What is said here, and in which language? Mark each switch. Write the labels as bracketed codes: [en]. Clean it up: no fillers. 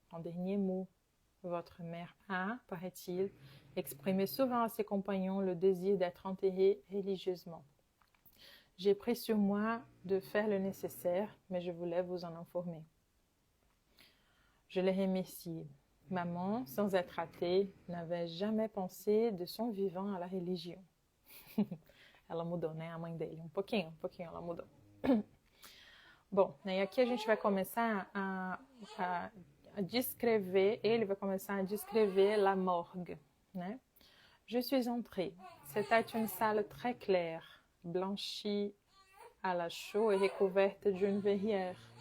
[fr] En dernier mot, votre mère a, paraît-il, exprimé souvent à ses compagnons le désir d'être enterrée religieusement. J'ai pris sur moi de faire le nécessaire, mais je voulais vous en informer. Je les remercie. Maman, sans être athée, n'avait jamais pensé de son vivant à la religião. [pt] Ela mudou, né? A mãe dele. Um pouquinho ela mudou. Bom, e aqui a gente vai começar a descrever, ele vai começar a descrever [fr] la morgue, [pt] né? [fr] Je suis entrée. C'était une salle très claire, blanchie à la chaux et recouverte d'une verrière.